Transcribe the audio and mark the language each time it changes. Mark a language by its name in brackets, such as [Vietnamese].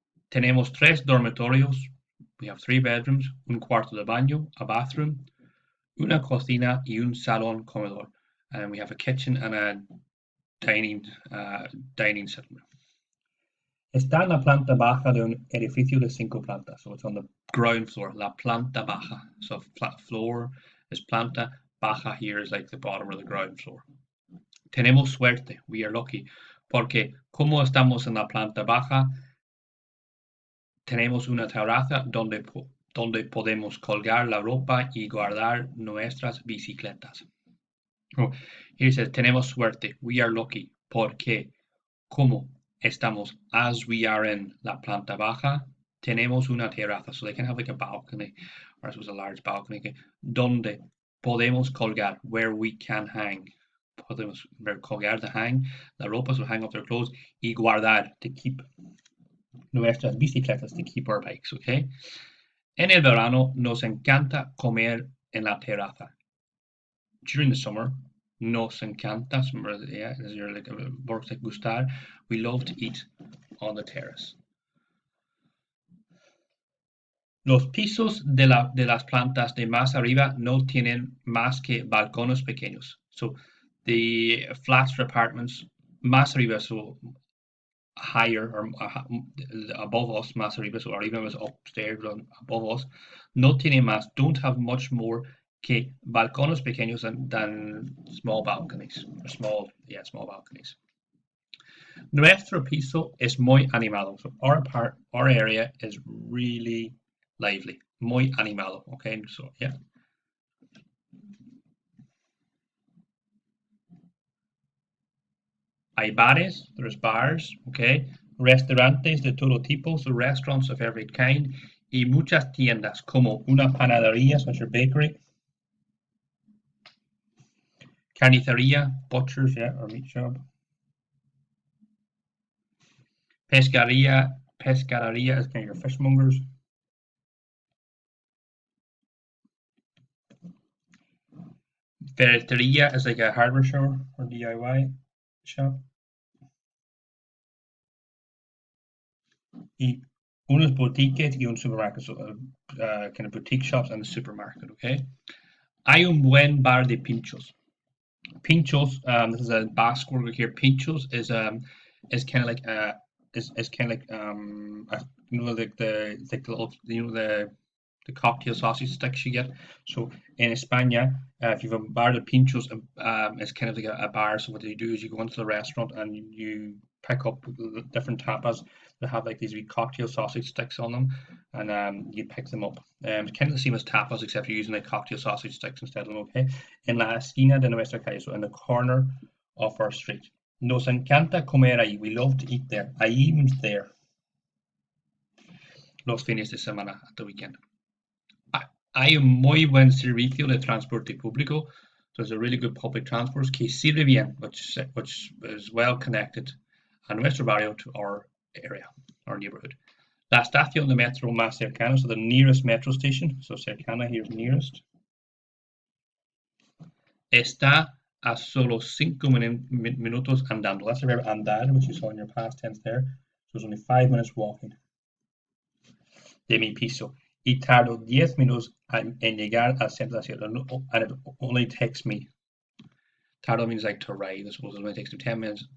[Spanish] Tenemos tres dormitorios, [English] we have three bedrooms, [Spanish] un cuarto de baño, [English] a bathroom, [Spanish] una cocina y un salón comedor. [English] And we have a kitchen and a dining setting. [Spanish] Está en la planta baja de un edificio de 5 plantas. [English] So it's on the ground floor, [Spanish] la planta baja. [English] So floor is planta, baja here is like the bottom or the ground floor. [Spanish] Tenemos suerte, [English] we are lucky, [Spanish] porque como estamos en la planta baja, tenemos una terraza donde podemos colgar la ropa y guardar nuestras bicicletas. [English] Oh, here it says, [Spanish] tenemos suerte, [English] we are lucky, [Spanish] porque como estamos, [English] as we are in [Spanish] la planta baja, tenemos una terraza. [English] So they can have like a balcony, or I suppose a large balcony, okay, [Spanish] donde podemos colgar, [English] where we can hang. [Spanish] Podemos colgar [English] to hang, [Spanish] la ropa, [English] so hang up their clothes, [Spanish] y guardar, [English] to keep [Spanish] nuestras bicicletas, [English] to keep our bikes, okay? [Spanish] En el verano nos encanta comer en la terraza. [English] During the summer, [Spanish] nos encanta, [English] yeah, as you're like works like gustar, we love to eat on the terrace. [Spanish] Los pisos de las plantas de más arriba no tienen más que balcones pequeños. [English] So the flats or apartments [Spanish] más arriba, [English] so higher or above us, más arriba, so arriba was upstairs, above us, [Spanish] no tienen más, [English] don't have much more [Spanish] que balcones pequeños [English] than small balconies, or small balconies. [Spanish] Nuestro piso es muy animado. [English] So our area is really lively. [Spanish] Muy animado. [English] Okay, so yeah. [Spanish] Hay bares, [English] there's bars, okay. [Spanish] Restaurantes de todo tipo, [English] so restaurants of every kind. [Spanish] Y muchas tiendas, como una panadería, [English] such a bakery. Carnicería, butchers, yeah, or meat shop. Pescadería is kind of your fishmongers. Ferretería is like a hardware store or DIY shop. [Spanish] Y unos boutiques y un supermarket, [English] so kind of boutique shops and a supermarket, okay? [Spanish] Hay un buen bar de pinchos. [English] Pinchos, this is a Basque word here. Pinchos is kind of like is kind of like you know like the little the cocktail sausage sticks you get. So in España, if you have a bar de pinchos, it's kind of like a bar. So what they do is you go into the restaurant and you pick up different tapas that have like these wee cocktail sausage sticks on them, and you pick them up. It's kind of the same as tapas, except you're using like cocktail sausage sticks instead of them. Okay, [Spanish] en la esquina de nuestra calle, [English] so in the corner of our street. [Spanish] Nos encanta comer ahí. [English] We love to eat there. Ahí means there. [Spanish] Los fines de semana, [English] at the weekend. [Spanish] Hay un muy buen servicio de transporte público. [English] So there's a really good public transport [Spanish] que sirve bien, [English] which is well connected [Spanish] a nuestro barrio [English] to our area, our neighborhood. [Spanish] La estación de metro más cercana, [English] so the nearest metro station, so cercana here is nearest, [Spanish] está a solo 5 minutos andando. [English] That's the verb andar, which you saw in your past tense there. So it's only 5 minutes walking. [Spanish] De mi piso. Y tardo 10 minutos en llegar al centro de la ciudad. [English] And it only takes me. Tardo means like to arrive. I suppose it only takes me 10 minutes.